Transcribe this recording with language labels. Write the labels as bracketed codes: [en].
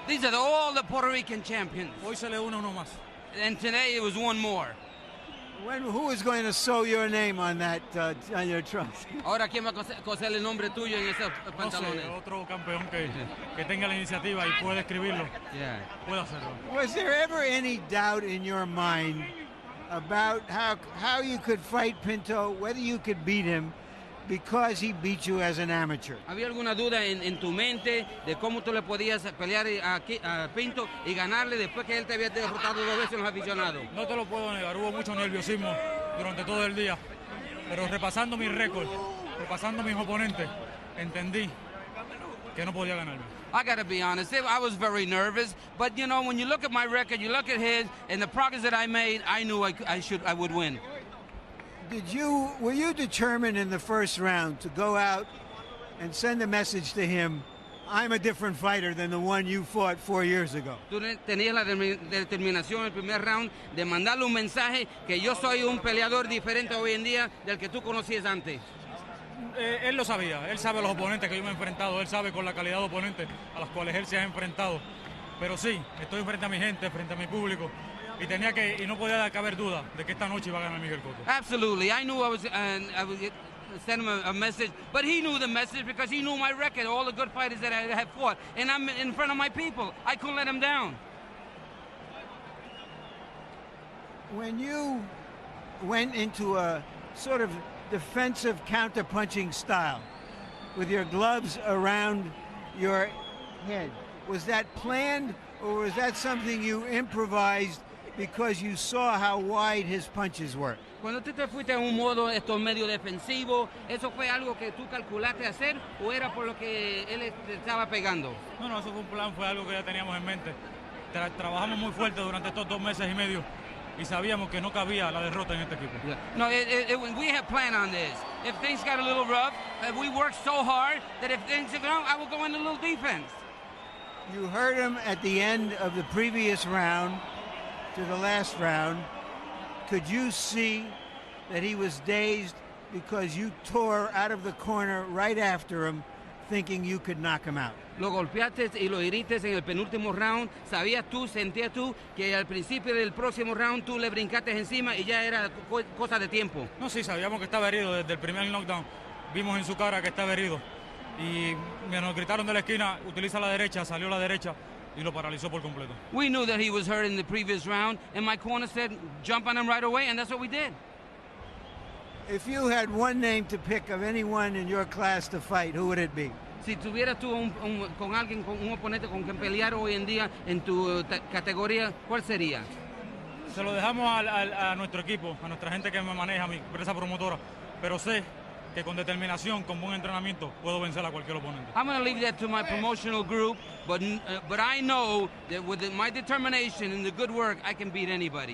[en] These are all the Puerto Rican champions. [es] Hoy se le une uno más. [en] And today it was one more. Who is going to sew your name on that on your trunks? [es] Ahora, ¿quién va a coser el nombre tuyo en esos No sé, pantalones? otro campeón que tenga la iniciativa y pueda escribirlo, [en] Yeah. [es] puede hacerlo. [en] Was there ever any doubt in your mind about how you could fight Pinto, whether you could beat him, because he beat you as an amateur? [es] ¿Había alguna duda en tu mente de cómo tú le podías pelear a Pinto y ganarle después que él te había derrotado 2 veces en los aficionados? No te lo puedo negar, hubo mucho nerviosismo durante todo el día, pero repasando mi récord, repasando mis oponentes, entendí que no podía ganarme. [en] I got to be honest, I was very nervous, but you know, when you look at my record, you look at his, and the progress that I made, I knew I would win. Were you determined in the first round to go out and send a message to him, I'm a different fighter than the one you fought 4 years ago? [es] Tú tenías la determinación en el primer round de mandarle un mensaje que yo soy un peleador diferente hoy en día del que tú conocías antes. Él lo sabía, él sabe los oponentes que yo me he enfrentado, él sabe con la calidad de oponentes a los cuales él se ha enfrentado. Pero sí, estoy frente a mi gente, frente a mi público, y no podía caber duda de que esta noche iba a ganar Miguel Cotto. [en] Absolutely. I knew I was send him a message, but he knew the message because he knew my record, all the good fighters that I have fought, and I'm in front of my people. I couldn't let him down. When you went into a sort of defensive counter-punching style with your gloves around your head, was that planned or was that something you improvised because you saw how wide his punches were? [es] Cuando tú te fuiste en un modo medio defensivo, ¿eso fue algo que tú calculaste hacer o era por lo que él te estaba pegando? No, eso fue un plan, fue algo que ya teníamos en mente. Trabajamos muy fuerte durante estos 2 meses y medio y sabíamos que no cabía la derrota en este equipo. [en] Yeah. No, we have planned on this. If things got a little rough, we worked so hard that if things are wrong, I will go into a little defense. You heard him at the end of the previous round to the last round. Could you see that he was dazed because you tore out of the corner right after him, thinking you could knock him out? [es] Lo golpeaste y lo heriste en el penúltimo round. Sentías tú que al principio del próximo round tú le brincaste encima y ya era cosa de tiempo. No, sí, sabíamos que estaba herido desde el primer knockdown. Vimos en su cara que estaba herido. Y nos gritaron de la esquina, utiliza la derecha, salió la derecha y lo paralizó por completo. [en] We knew that he was hurt in the previous round, and my corner said, jump on him right away, and that's what we did. If you had one name to pick of anyone in your class to fight, who would it be? [es] Si tuvieras tú con alguien, con un oponente con quien pelear hoy en día en tu categoría, ¿cuál sería? Se lo dejamos a nuestro equipo, a nuestra gente que me maneja, mi empresa promotora, pero sé que con determinación, con buen entrenamiento, puedo vencer a cualquier oponente. [en] I'm going to leave that to my promotional group, but I know that with my determination and the good work, I can beat anybody.